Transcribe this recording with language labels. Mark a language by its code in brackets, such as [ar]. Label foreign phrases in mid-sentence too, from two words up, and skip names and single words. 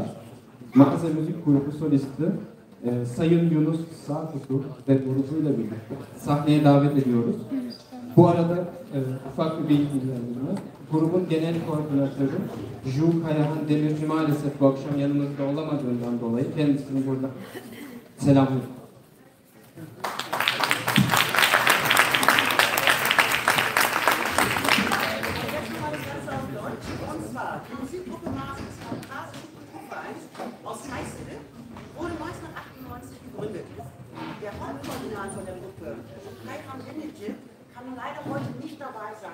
[tr] Maze Müzik Grubu solisti Sayın Yunus Sağkutu ve grubuyla birlikte sahneye davet ediyoruz. Bu arada ufak bir bilgilendirme. Grubun genel koordinatörü Ju Kayahan Demirci maalesef bu akşam yanımızda olamadığından dolayı kendisini burada selamlıyorum. [de] Aus Kayseri wurde 1998 gegründet. Der Hauptkoordinator der Gruppe, Kayhan Demirci, kann leider heute nicht dabei sein.